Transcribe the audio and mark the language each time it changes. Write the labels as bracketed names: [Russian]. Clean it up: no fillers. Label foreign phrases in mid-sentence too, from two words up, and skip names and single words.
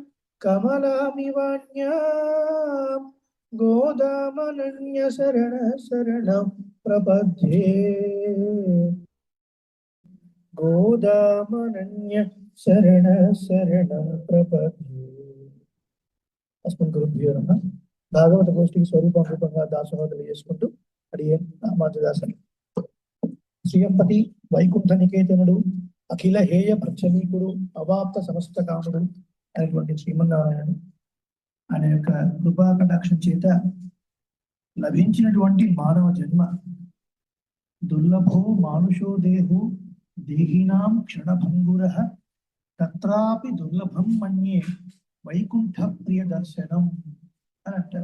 [Sanskrit] कमलामिवान्यां गोदामनन्य शरण शरणं प्रपद्ये गोदामनन्य शरण शरणं प्रपद्ये। अस्मद् गुरुभ्यो नमः। [Telugu] భాగవత గోష్ఠికి స్వరూపం రూపంగా దాసోహతులు చేసుకుంటూ అడియన్ రామానుజదాసన్ శ్రీయంపతి వైకుంఠ నికేతనుడు అఖిల హేయ ప్రచనీకుడు అవాప్త సమస్త కాముడు అయినటువంటి శ్రీమన్నారాయణుడు ఆయన యొక్క కృపా కటాక్షం చేత లభించినటువంటి మానవ జన్మ [Sanskrit] దుర్లభో మానుషో దేహో దేహినాం క్షణభంగురః తత్రాపి దుర్లభం మన్యే వైకుంఠ ప్రియ దర్శనం [Telugu] అని అంటారు.